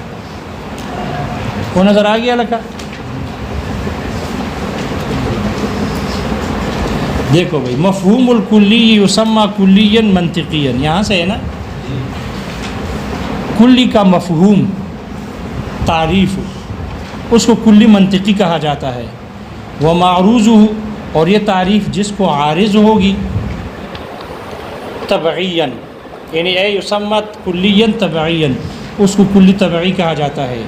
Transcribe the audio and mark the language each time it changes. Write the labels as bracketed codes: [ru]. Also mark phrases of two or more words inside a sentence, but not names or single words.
[ur] وہ نظر آ گیا لکھا؟ دیکھو بھائی، [ar] مفہوم الکلی یسمى کلیا منطقیا، [ur] یہاں سے ہے نا، کلی کا مفہوم تعریف اس کو کلی منطقی کہا جاتا ہے۔ وہ معروض، اور یہ تعریف جس کو عارض ہوگی، طبعیا، یعنی [ar] اے یسمت کلیا طبعیا، [ur] اس کو کلی طبعی کہا جاتا ہے۔